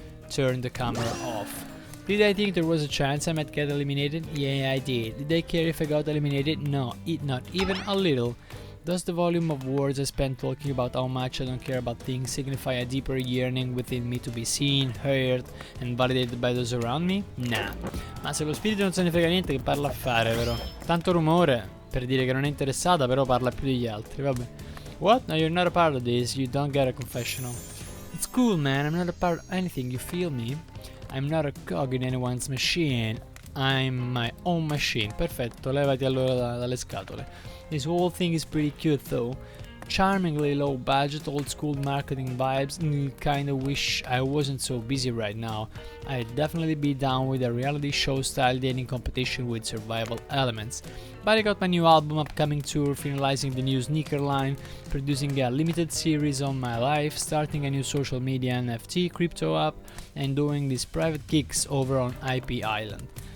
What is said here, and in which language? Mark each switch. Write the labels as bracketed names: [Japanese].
[English] Turn the camera off. Did I think there was a chance I might get eliminated? Yeah, I did. Did I care if I got eliminated? No, not even a little. Does the volume of words I spent talking about how much I don't care about things signify a deeper yearning within me to be seen, heard, and validated by those around me? Nah. [Italian] Ma se lo spirito non se ne frega niente, che parla a fare, però. Tanto rumore per dire che non è interessata, però parla più degli altri, vabbè. [English] What? No, you're not a part of this, you don't get a confessional. It's cool, man, I'm not a part of anything, you feel me? I'm not a cog in anyone's machine, I'm my own machine. [Italian] Perfetto, levati allora dalle scatole. [English] This whole thing is pretty cute though. Charmingly low budget, old school marketing vibes, and kinda wish I wasn't so busy right now. I'd definitely be down with a reality show style dating competition with survival elements. But I got my new album, upcoming tour, finalizing the new sneaker line, producing a limited series on my life, starting a new social media NFT crypto app, and doing these private gigs over on IP Island.